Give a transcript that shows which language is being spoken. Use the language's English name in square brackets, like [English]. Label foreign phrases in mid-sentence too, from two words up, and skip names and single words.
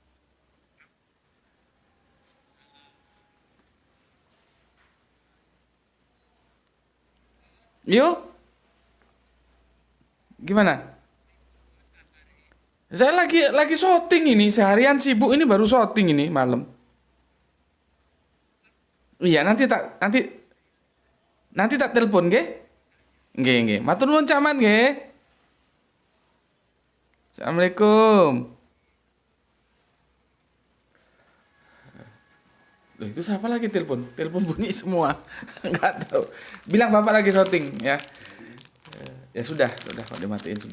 [Indonesian] Yuk, gimana? Saya lagi syuting ini, seharian sibuk ini, baru syuting ini malam. Iya, nanti tak telepon, nggih. Nggih. [Javanese] Matur nuwun camat, nggih. [Indonesian] Assalamualaikum. Loh, itu siapa lagi telepon? Telepon bunyi semua. Enggak tahu. Bilang Bapak lagi syuting, ya. Ya sudah kok dimatiin sudah.